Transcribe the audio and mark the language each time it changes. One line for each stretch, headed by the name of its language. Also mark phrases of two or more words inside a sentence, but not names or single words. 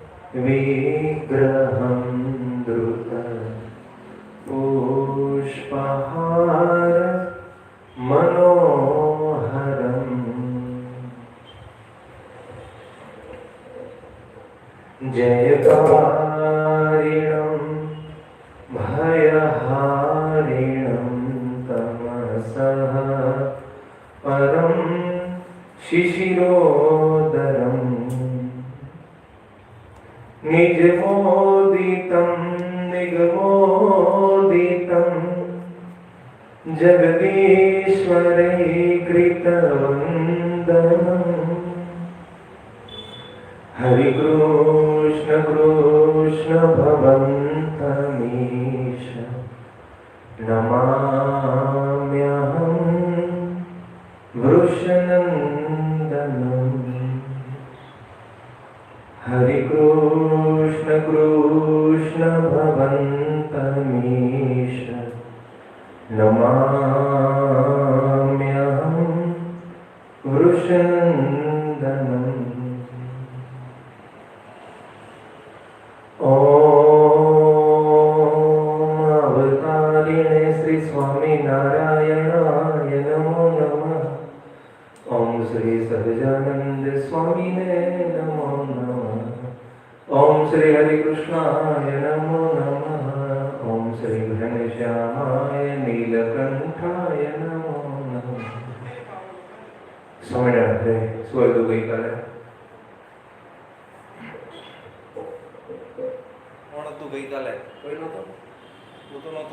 Sanskrit: विग्रहं द्रुत पुष्पहार मनोहरम् जयकारिणं भयहारिणं तमसः परं शिशिरोदरम् निजमोदितं निगमोदितं जगदीश्वरैकृतवन्दनम् हरि कृष्ण कृष्ण भवन्तमीश नमाम्यहं वृषनन्दनम् हरि कृष्ण कृष्ण भवन्तमीश नमाम्यहं वृषनन्दनम् अवतारिणे श्री स्वामीनारायणाय नमो नमः। ओम श्री सहजानंद स्वामिने नमो नमः। ओम श्री हरिकृष्णाय नमो नमः। ओम श्री घनश्यामाय नीलकंठाय नमो नमः।
Gujarati: સ્વામીનારાયણ સ્વર્ગ ગઈ કાલે ગઈ કાલે કોઈ નહોતો, હું તો નહોતો.